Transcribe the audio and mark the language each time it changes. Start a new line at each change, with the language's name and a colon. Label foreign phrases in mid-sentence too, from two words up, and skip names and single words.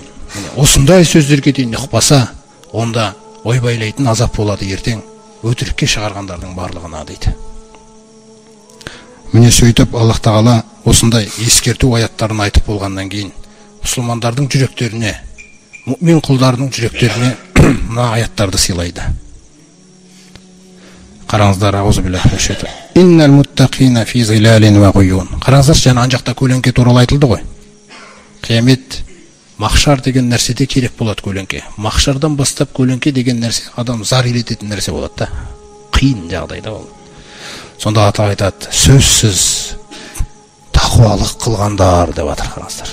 Kazakh: Осындай сөздерге дейін ұқпаса, онда ойбайлайтын азап болады ертең, өтірікке шығарғандардың барлығына дейді. Міне сөйтіп Алла Тағала осындай ескерту аяттарын айтып болғаннан кейін мұсылмандардың жүректеріне, мұъмин құлдарының жүректеріне мына аяттарды сыйлайды. Қараңыздар,
Arabic: أعوذ بالله من الشيطان. إن المتقين في ظلال وعيون.
Kazakh: Қараңыздар, жаңа ан жақта көлеңке туралы айтылды ғой. Қиямет, махшар деген нәрседе керек болады көлеңке. Махшардан бастап көлеңке деген нәрсе адам зар илететін нәрсе болады да. Қиын жағдайда ол. Сонда ата айтады: сөзсіз тақуалық қылғандар деп жатыр, қараңыздар.